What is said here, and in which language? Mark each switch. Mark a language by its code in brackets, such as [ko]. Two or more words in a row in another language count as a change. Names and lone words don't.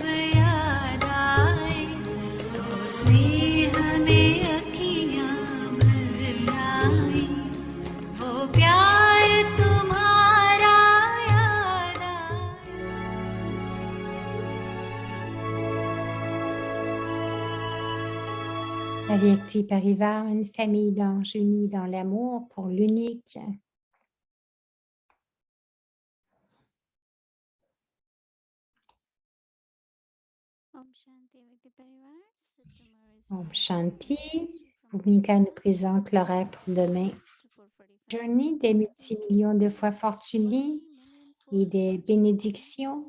[hi] याद आए तो स्नेह में अखियां भर आई वो प्यार तुम्हारा याद आए अव्यक्त परिवार, [fr] une famille d'anges unis dans l'amour pour l'unique. [hi] ओम् शान्ति. [fr] Bhumika nous présente l'horaire pour demain. Journée des multimillions de fois fortunés et des bénédictions.